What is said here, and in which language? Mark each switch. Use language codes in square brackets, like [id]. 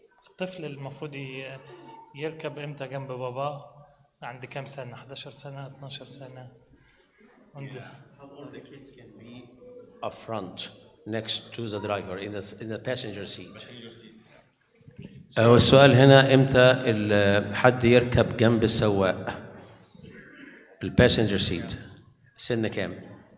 [ar] الطفل المفروض يركب امتى جنب باباه عند كام سنة 11 سنة 12 سنة عند [en] Up front, next to the driver, in the passenger seat. [ar] والسؤال هنا امتى حد يركب جنب السواق الباسنجر سيت سن كام؟